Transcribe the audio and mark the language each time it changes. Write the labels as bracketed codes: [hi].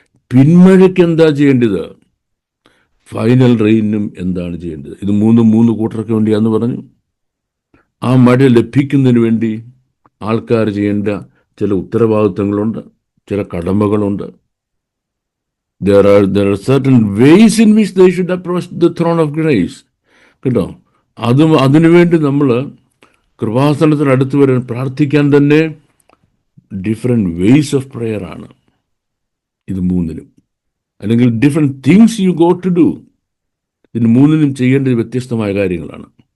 [ml] പിന്മഴയ്ക്ക് എന്താ ചെയ്യേണ്ടത്? ഫൈനൽ റെയിനും എന്താണ് ചെയ്യേണ്ടത്? ഇത് 3 കൂട്ടർക്ക് വേണ്ടിയാന്ന് പറഞ്ഞു. ആ മഴ ലഭിക്കുന്നതിന് വേണ്ടി ആൾക്കാർ ചെയ്യേണ്ട ചില ഉത്തരവാദിത്തങ്ങളുണ്ട്, ചില കടമകളുണ്ട്. [en] There are certain ways in which they should approach the throne of grace. [ml] കേട്ടോ, അതിനുവേണ്ടി നമ്മൾ കൃപാസനത്തിന് അടുത്ത് വരാൻ പ്രാർത്ഥിക്കാൻ തന്നെ [en] different ways of prayer [ml] ആണ് ഇത് 3നും. അല്ലെങ്കിൽ [en] Different things you go to do. [ml] ഇതിന് 3നും ചെയ്യേണ്ടത് വ്യത്യസ്തമായ കാര്യങ്ങളാണ്.